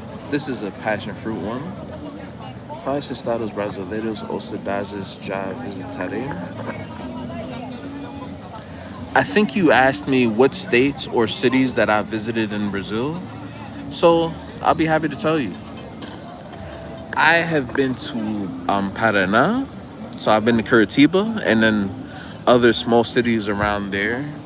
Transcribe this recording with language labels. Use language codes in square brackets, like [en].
[en] This is a passion fruit one. [pt] Quais estados brasileiros ou cidades já visitarei? [en] I think you asked me what states or cities that I visited in Brazil. So I'll be happy to tell you. I have been to Paraná. So I've been to Curitiba and then other small cities around there.